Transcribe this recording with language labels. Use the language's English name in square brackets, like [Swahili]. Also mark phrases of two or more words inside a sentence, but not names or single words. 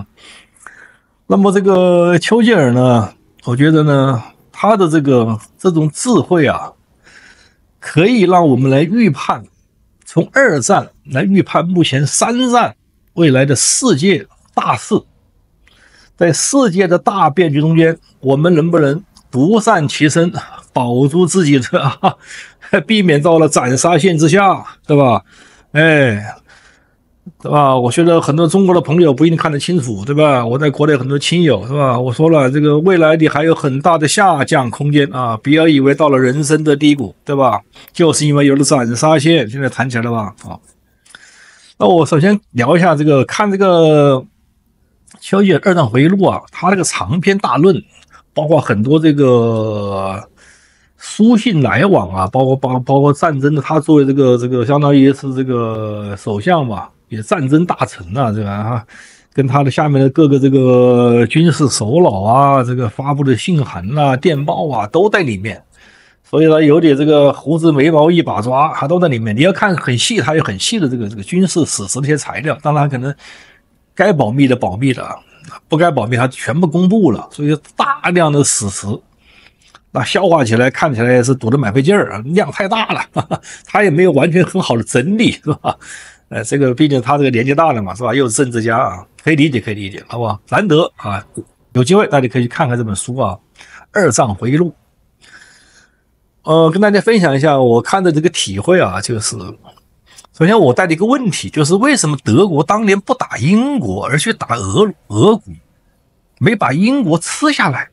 [Chinese] 那麼這個丘吉爾呢，我覺得呢，他的這種智慧啊，可以讓我們來預判，從二戰來預判目前三戰未來的世界大事，在世界的大變局中間，我們能不能獨善其身，保住自己的避免到了斬殺線之下，對吧？对吧？我觉得很多中國的朋友不一定看得清楚，对吧？我在國內很多親友，是吧？我說了，這個未來你還有很大的下降空間啊！不要以為到了人生的低谷，對吧？就是因為有了斬殺線，現在談起來了吧？那我首先聊一下看這個丘吉爾二戰回憶錄啊，他這個長篇大論，包括很多這個書信來往啊，包括戰爭的，他作為這個相當於是這個首相嘛。也戰爭大臣啊，這個跟他的下面的各個這個軍事首腦啊，這個發布的信函啊、電報啊都在裡面，所以呢，有點這個鬍子眉毛一把抓，它都在裡面。你要看很細，它有很細的這個軍事史實的一些材料，當然可能該保密的保密了，不該保密它全部公布了，所以大量的史實，那消化起來看起來也是讀得蠻費勁兒啊，量太大了，他也沒有完全很好的整理，是吧？這個畢竟他這個年紀大了嘛，是吧？又是政治家啊，可以理解，好不好？難得啊，有機會大家可以去看看這本書啊，《二戰回憶錄》。跟大家分享一下我看的這個體會啊，就是首先我帶了一個問題，就是為什麼德國當年不打英國，而去打俄國，沒把英國吃下來？